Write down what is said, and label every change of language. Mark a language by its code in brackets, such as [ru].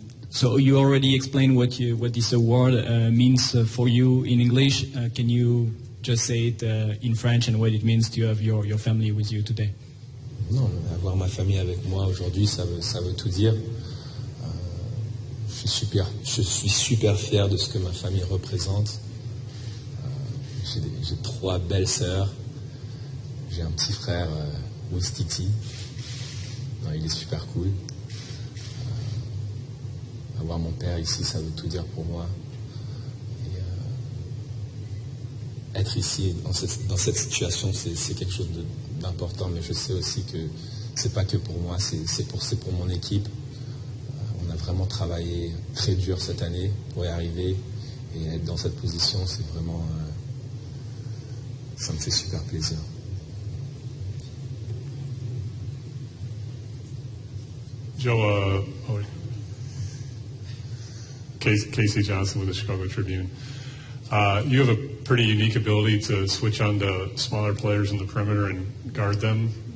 [en] So you already explained what this award means for you in English. Can you just say it in French and what it means to have your family with you today? [fr] Non, avoir ma famille avec moi aujourd'hui, ça veut tout dire. Je suis super fier de ce que ma famille représente. J'ai 3 belles sœurs. J'ai un petit frère, Stickity. Il est super cool. Avoir mon père ici, ça veut tout dire pour moi. Et être ici, dans cette situation, c'est quelque chose d'important, mais je sais aussi que c'est pas que pour moi, c'est pour mon équipe. On a vraiment travaillé très dur cette année pour y arriver. Et être dans cette position, c'est vraiment... ça me fait super plaisir. [en] Joe, Casey Johnson with the Chicago Tribune. You have a pretty unique ability to switch on to smaller players in the perimeter and guard them.